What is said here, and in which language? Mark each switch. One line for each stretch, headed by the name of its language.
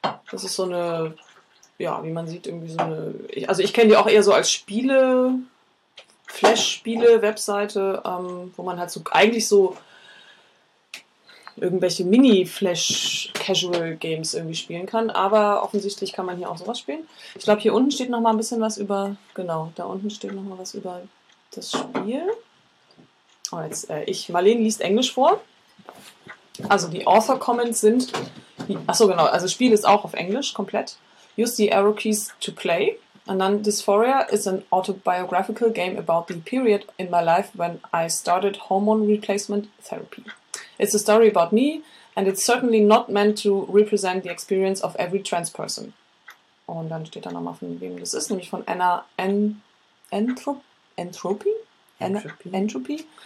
German: Das ist so eine, ja, wie man sieht, irgendwie so eine... Also ich kenne die auch eher so als Spiele, Flash-Spiele-Webseite, wo man halt so eigentlich so irgendwelche Mini-Flash-Casual-Games irgendwie spielen kann, aber offensichtlich kann man hier auch sowas spielen. Ich glaube, hier unten steht noch mal ein bisschen was über, genau, da unten steht noch mal was über das Spiel. Oh, jetzt, Marlene liest Englisch vor. Also die Author-Comments sind, achso genau, also das Spiel ist auch auf Englisch komplett.
English: Use the arrow keys to play. And then Dysphoria is an autobiographical game about the period in my life when I started hormone replacement therapy. It's a story about me, and it's certainly not meant to represent the experience of every trans person.
German: Und dann steht da nochmal, von wem das ist, nämlich von Anna Entropy?